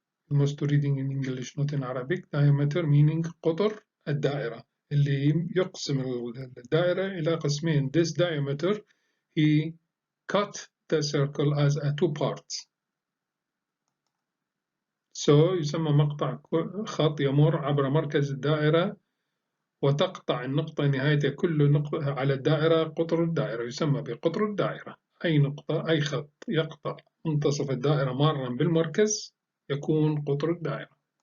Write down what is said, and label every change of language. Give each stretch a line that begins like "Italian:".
English: Most reading in English not in Arabic. Diameter meaning
Arabic: قطر الدائرة اللي يقسم الدائرة إلى قسمين.
English: This diameter he cut the circle as a two parts.
Arabic: So يسمى مقطع خط يمر عبر مركز الدائرة وتقطع النقطة نهاية كل نقطة على الدائرة قطر الدائرة، يسمى بقطر الدائرة. أي نقطة أي خط يقطع منتصف الدائرة مارا بالمركز يكون قطر الدائرة.